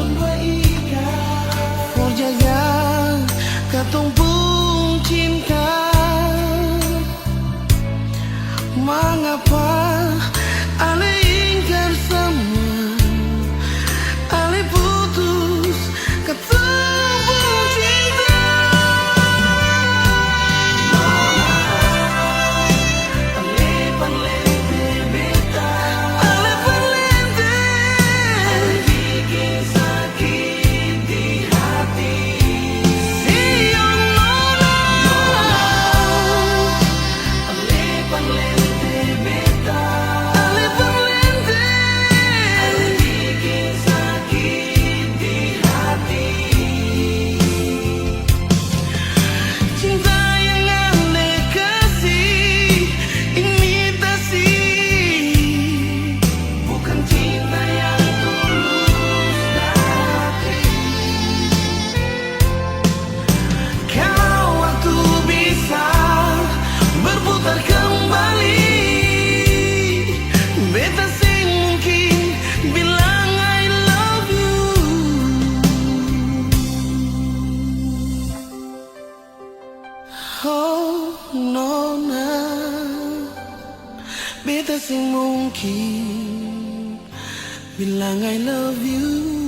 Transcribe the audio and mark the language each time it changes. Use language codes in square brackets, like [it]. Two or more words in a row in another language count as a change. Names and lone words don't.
[abs] for jaga katong pun cinta. Mengapa ale ingkar semua, ale putus katong pun cinta. Ale palente beta, ale palente, ale bikin sakit di hati. Siang nona, ale palente beta, ale palente, ale bikin sakit di hati. Cinta yang ale kasih imitasi, bukan cinta yang tulus dari. Kalau waktu bisa berputar kembali, beta sing mungkin bilang [en] I love you. [abs] Oh nona, beta sing mungkin bilang [en] I love you.